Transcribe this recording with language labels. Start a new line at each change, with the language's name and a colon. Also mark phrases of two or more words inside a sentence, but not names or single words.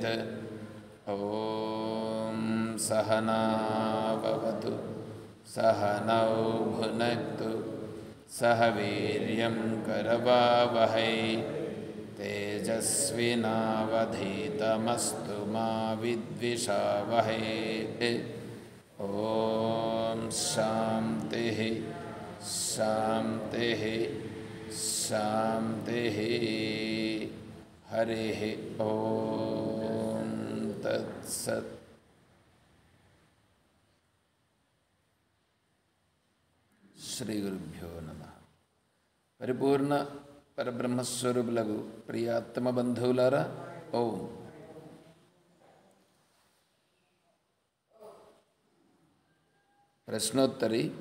Sanskrit: ॐ सहना भवतु सहनौ भुनक्तु सह वीर्यं करवावहै तेजस्विनावधीतमस्तु मा विद्विषावहै। ॐ शान्तिः शान्तिः शान्तिः। हरिः ॐ तत्सत्। శ్రీ గురుభ్యో నమః.
Telugu: పరిపూర్ణ పరబ్రహ్మస్వరూపులకు ప్రియాత్మ బంధువులారా, ఓం. ప్రశ్నోత్తరి.